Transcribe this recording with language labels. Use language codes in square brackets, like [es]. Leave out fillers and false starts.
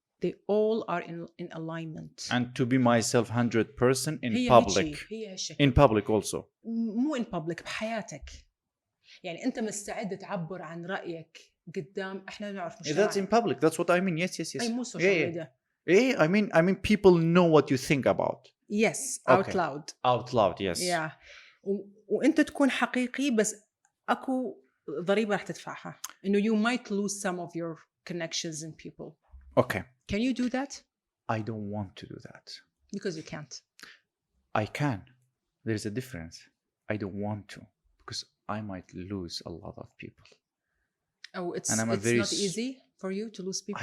[en] They all are in alignment. And to be myself 100% in [ar] هي [en] public. [ar] هي [en] in public also. [ar] مو [en] in public [ar] بحياتك. يعني أنت مستعد تعبر عن رأيك قدام إحنا نعرف مش. [en] That's in public. That's what I mean. Yes. [ar] أي مو social media. [en] I mean people know what you think about. Yes. Okay. Out loud. Yes. Yeah. [ar] وأنت تكون حقيقي بس أكو ضريبة راح تدفعها. [en] إنه you might lose some of your connections in people. Okay. Can you do that? I don't want to do that. Because you can't. I can. There's a difference. I don't want to because I might lose a lot of people. Oh, it's not easy for you to lose people?